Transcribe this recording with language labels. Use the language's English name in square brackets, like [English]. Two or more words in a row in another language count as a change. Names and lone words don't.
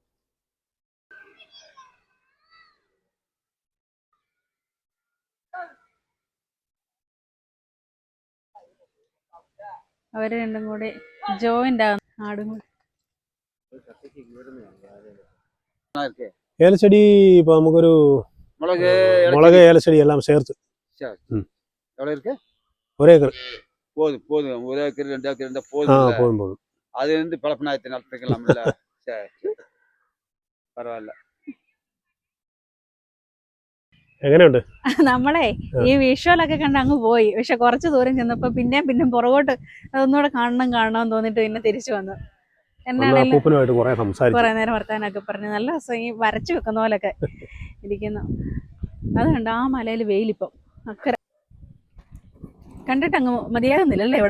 [Malayalam] അവര് രണ്ടും കൂടി ജോയിന്റ് ആകും, ആടും കൂടി. ഏലച്ചെടി ഇപ്പൊ നമുക്കൊരു മുളക് ഏലച്ചെടി എല്ലാം ചേർത്ത് ഒരേക്കർ [Tamil] போதும் ஒரு ஏக்கர் 2 ஏக்கர் இருந்தா போதும். அது வந்து பழப்பனாயத்தை நடத்திக்கலாம். பரவாயில்ல. [Malayalam] എങ്ങനെയുണ്ട്? നമ്മളെ ഈ വിഷ്വലൊക്കെ കണ്ട് അങ്ങ് പോയി. പക്ഷെ കുറച്ച് ദൂരം ചെന്നപ്പോ പിന്നെ പുറകോട്ട് അതൊന്നുകൂടെ കാണണം തോന്നിട്ട് പിന്നെ തിരിച്ചു വന്നു. എന്നാണേലും കുറെ നേരം വർത്താനൊക്കെ പറഞ്ഞു. നല്ല രസം. ഈ വരച്ചു വെക്കുന്ന പോലൊക്കെ ഇരിക്കുന്നു. അത് കണ്ടോ, ആ മലയിൽ വെയിലിപ്പം അക്കരെ കണ്ടിട്ട് അങ്ങ് മതിയാകുന്നില്ലല്ലേ ഇവിടെ.